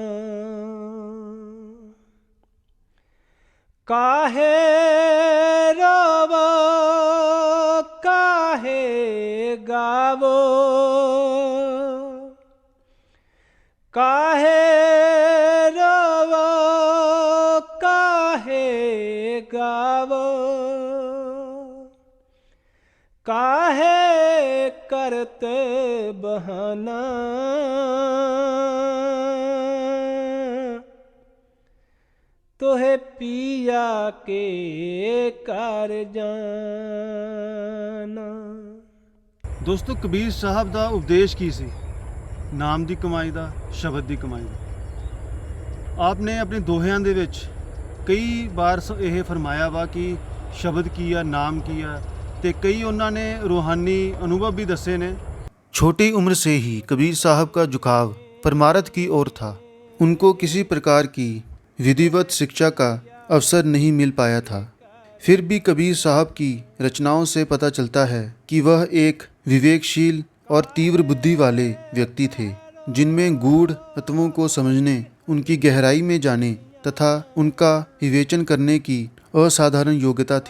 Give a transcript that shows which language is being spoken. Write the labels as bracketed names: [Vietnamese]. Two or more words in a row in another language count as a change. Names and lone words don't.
[Hindi] काहे रोवो काहे गावो, काहे रोवो काहे गावो, काहे करते बहाना। तोहे पिया के कर जाना। [Punjabi] ਦੋਸਤੋ ਕਬੀਰ ਸਾਹਿਬ ਦਾ ਉਪਦੇਸ਼ ਕੀ ਸੀ? ਨਾਮ ਦੀ ਕਮਾਈ ਦਾ, ਸ਼ਬਦ ਦੀ ਕਮਾਈ ਦਾ। ਆਪਨੇ ਆਪਣੇ ਦੋਹਿਆਂ ਦੇ ਵਿੱਚ ਕਈ ਵਾਰ ਇਹ ਫਰਮਾਇਆ ਵਾ ਕਿ ਸ਼ਬਦ ਕੀ ਆ, ਨਾਮ ਕੀ ਆ, ਤੇ ਕਈ ਉਹਨਾਂ ਨੇ ਰੂਹਾਨੀ ਅਨੁਭਵ ਭੀ ਦਸੇ ਨੇ। [Hindi] छोटी उम्र से ही कबीर साहब का झुकाव परमार्थ की ओर था। उनको किसी प्रकार की विधिवत शिक्षा का अवसर नहीं मिल पाया था। फिर भी कबीर साहब की रचनाओं से पता चलता है कि वह एक विवेकशील और तीव्र बुद्धि वाले व्यक्ति थे, जिनमें गूढ़ तत्वों को समझने, उनकी गहराई में जाने तथा उनका विवेचन करने की असाधारण योग्यता थी।